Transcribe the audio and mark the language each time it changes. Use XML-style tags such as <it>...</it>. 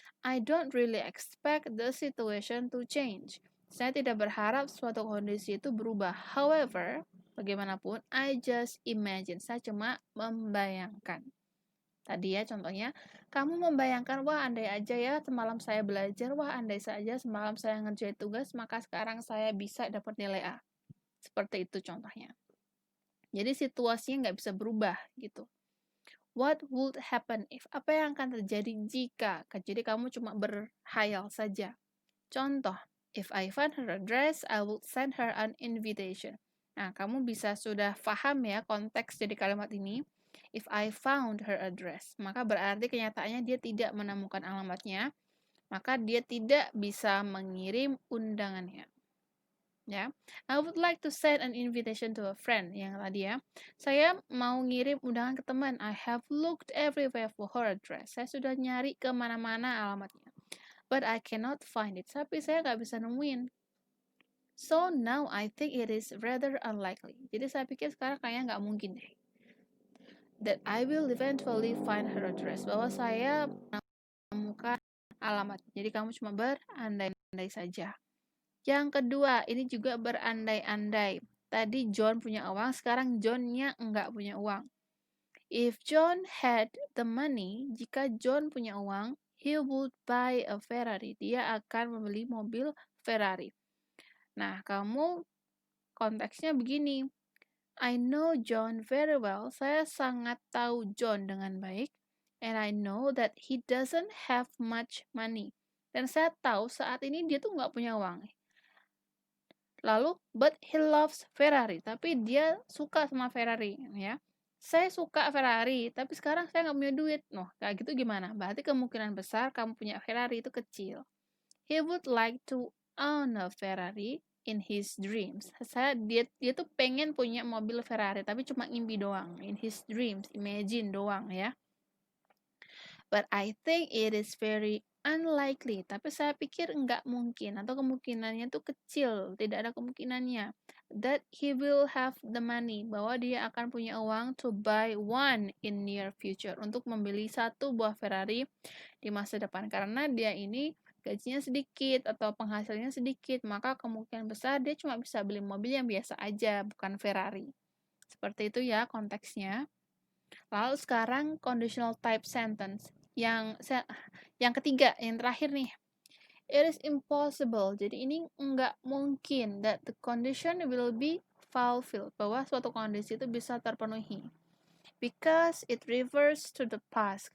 <en>I don't really expect the situation to change.</en> <id>Saya tidak berharap suatu kondisi itu berubah. However, bagaimanapun,</id> <en>I just imagine.</en> <id>Saya cuma membayangkan. Tadi ya contohnya, kamu membayangkan, wah andai aja ya semalam saya belajar, wah andai saja semalam saya ngerjain tugas, maka sekarang saya bisa dapat nilai A. Seperti itu contohnya. Jadi situasinya nggak bisa berubah gitu.</id> <en>What would happen if?</en> <id>Apa yang akan terjadi jika? Jadi kamu cuma berhayal saja. Contoh,</id> <en>If I find her address, I will send her an invitation.</en> <id>Nah, kamu bisa sudah paham ya konteks dari kalimat ini.</id> <en>If I found her address,</en> <id>maka berarti kenyataannya dia tidak menemukan alamatnya, maka dia tidak bisa mengirim undangannya.</id> <en>Ya, I would like to send an invitation to a friend,</en> <id>yang tadi ya. Saya mau ngirim undangan ke teman.</id> <en>I have looked everywhere for her address.</en> <id>Saya sudah nyari kemana-mana alamatnya.</id> <en>But I cannot find it.</en> <id>Tapi saya nggak bisa nemuin.</id> <en>So now I think it is rather unlikely.</en> <id>Jadi saya pikir sekarang kayaknya nggak mungkin deh.</id> <en>That I will eventually find her address.</en> <id>Bahwa saya menemukan alamat. Jadi kamu cuma berandai-andai saja. Yang kedua, ini juga berandai-andai. Tadi John punya uang, sekarang John-nya nggak punya uang.</id> <en>If John had the money,</en> <id>jika John punya uang,</id> <en>he would buy a Ferrari.</en> <id>Dia akan membeli mobil Ferrari. Nah, kamu konteksnya begini.</id> <en>I know John very well.</en> <id>Saya sangat tahu John dengan baik.</id> <en>And I know that he doesn't have much money.</en> <id>Dan saya tahu saat ini dia tuh nggak punya uang.</id> <en>Lalu, but he loves Ferrari.</en> <id>Tapi dia suka sama Ferrari, ya. Saya suka Ferrari, tapi sekarang saya nggak punya duit. Noh, kayak gitu gimana? Berarti kemungkinan besar kamu punya Ferrari itu kecil.</id> <en>He would like to own a Ferrari in his dreams.</en> <id>Dia tuh pengen punya mobil Ferrari, tapi cuma mimpi doang.</id> <en>In his dreams, imagine doang ya. But I think it is very unlikely.</en> <id>Tapi saya pikir enggak mungkin atau kemungkinannya tuh kecil, tidak ada kemungkinannya.</id> <en>That he will have the money,</en> <id>bahwa dia akan punya uang</id> <en>to buy one in near future,</en> <id>untuk membeli satu buah Ferrari di masa depan. Karena dia ini gajinya sedikit atau penghasilannya sedikit, maka kemungkinan besar dia cuma bisa beli mobil yang biasa aja, bukan Ferrari. Seperti itu ya konteksnya. Lalu sekarang conditional type sentence. Yang ketiga, yang terakhir nih.</id> <en>It is impossible.</en> <id>Jadi ini nggak mungkin</id> <en>that the condition will be fulfilled.</en> <id>Bahwa suatu kondisi itu bisa terpenuhi.</id> <en>Because it refers to the past.</en>